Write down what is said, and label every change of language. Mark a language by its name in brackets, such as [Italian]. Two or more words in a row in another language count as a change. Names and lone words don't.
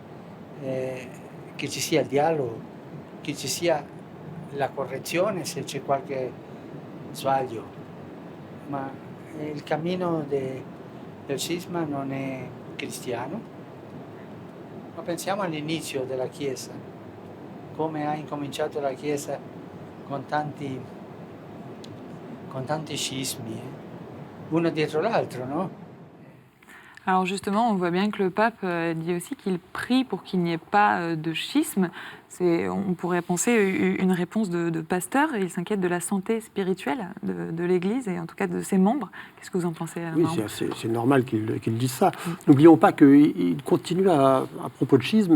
[Italian] Che ci sia il dialogo, che ci sia la correzione se c'è qualche sbaglio, ma il cammino del cisma non è cristiano. Ma pensiamo all'inizio della Chiesa, come ha incominciato la Chiesa con tanti scismi, uno dietro l'altro, no? [French] Alors justement, on voit bien que le pape dit aussi qu'il prie pour qu'il n'y ait pas de schisme. On pourrait penser une réponse de pasteur. Il s'inquiète de la santé spirituelle de l'Église et en tout cas de ses membres. Qu'est-ce que vous en pensez, Oui, c'est normal qu'il dise ça. N'oublions pas qu'il continue à propos de schisme.